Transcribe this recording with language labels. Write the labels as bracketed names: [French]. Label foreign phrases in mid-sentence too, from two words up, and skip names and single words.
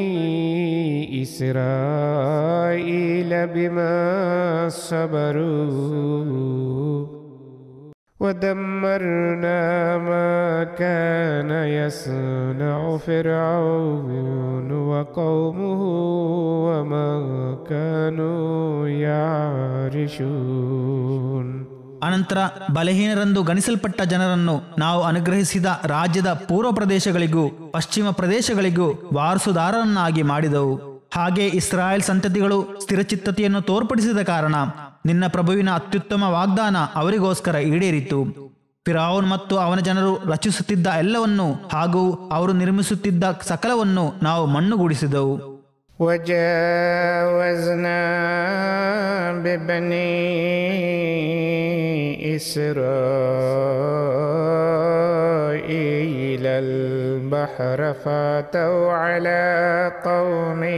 [Arabic] إسرائيل بما صبروا ودمرنا ما كان يصنع فرعون وقومه وما كانوا يعرشون. [Kannada] ಅನಂತರ ಬಲಹೀನರೆಂದು ಗಣಿಸಲ್ಪಟ್ಟ ಜನರನ್ನು ನಾವು ಅನುಗ್ರಹಿಸಿದ ರಾಜ್ಯದ ಪೂರ್ವ ಪ್ರದೇಶಗಳಿಗೂ ಪಶ್ಚಿಮ ಪ್ರದೇಶಗಳಿಗೂ ವಾರಸುದಾರರನ್ನಾಗಿ ಮಾಡಿದವು. ಹಾಗೆ ಇಸ್ರಾಯೇಲ್ ಸಂತತಿಗಳು ಸ್ಥಿರಚಿತ್ತತೆಯನ್ನು ತೋರ್ಪಡಿಸಿದ ಕಾರಣ ನಿನ್ನ ಪ್ರಭುವಿನ ಅತ್ಯುತ್ತಮ ವಾಗ್ದಾನ ಅವರಿಗೋಸ್ಕರ ಈಡೇರಿತು. ಫಿರೌನ್ ಮತ್ತು ಅವನ ಜನರು ರಚಿಸುತ್ತಿದ್ದ ಎಲ್ಲವನ್ನೂ ಹಾಗೂ ಅವರು ನಿರ್ಮಿಸುತ್ತಿದ್ದ ಸಕಲವನ್ನು ನಾವು ಮಣ್ಣುಗೂಡಿಸಿದೆವು. [Arabic] وجاوزنا ببني إسرائيل البحر فاتوا على قوم